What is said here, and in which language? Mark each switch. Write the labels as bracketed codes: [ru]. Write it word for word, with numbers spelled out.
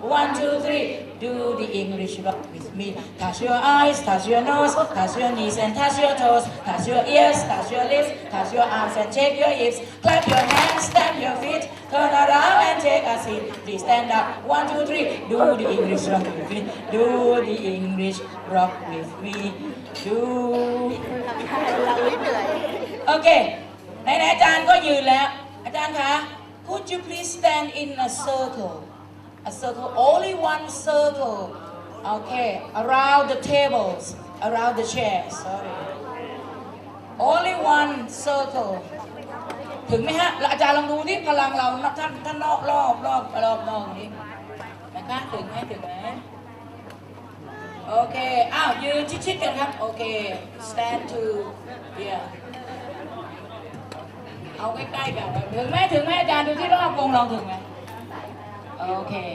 [en] One, two, three. Do the English rock with me. Touch your eyes, touch your nose, touch your knees and touch your toes. Touch your ears, touch your lips, touch your arms and shake your hips. Clap your hands, stamp your feet, turn around and take a seat. Please stand up. One, two, three. Do the English rock with me. Do the English rock with me. Do. [th] โอเค ไหนๆอาจารย์ก็ยืนแล้ว อาจารย์คะ [en] Could you please stand in a circle? A circle, only one circle. Okay, around the tables, around the chairs. Sorry. Only one circle. [th] ถึงไหมฮะอาจารย์ลองดูที่พลังเราท่านท่านรอบรอบรอบรอบนอกนี้นะคะถึงไหมถึงไหมโอเคอ้าวยืนชิดๆกันครับโอเค [en] stand to here [th] เอาใกล้ๆกันถึงไหมถึงไหมอาจารย์ดูที่รอบวงเราถึงไหมโอเค